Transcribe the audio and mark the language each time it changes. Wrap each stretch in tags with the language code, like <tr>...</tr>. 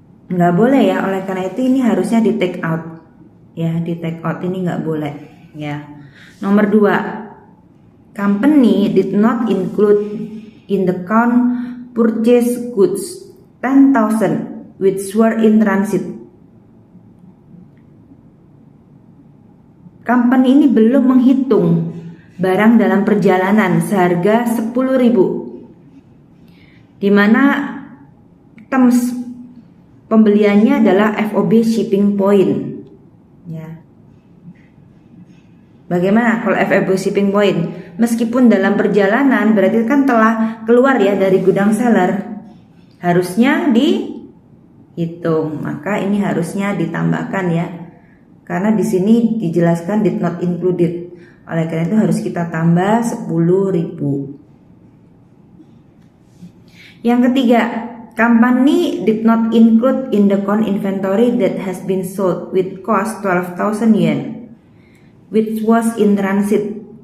<id>Nggak boleh ya, oleh karena itu ini harusnya di take out ya, di take out ini nggak boleh ya.</id> <en>Nomor 2, company did not include in the count purchase goods 10,000 which were in transit.</en> <id>Company ini belum menghitung barang dalam perjalanan seharga 10.000, di mana terms pembeliannya adalah FOB shipping point ya. Bagaimana kalau FOB shipping point? Meskipun dalam perjalanan berarti kan telah keluar ya dari gudang seller, harusnya dihitung. Maka ini harusnya ditambahkan ya, karena di sini dijelaskan</id> <en>did not included.</en> <id>Oleh karena itu harus kita tambah 10.000. Yang ketiga,</id> <en>company did not include in the count inventory that has been sold with cost 12,000 yen, which was in transit.</en>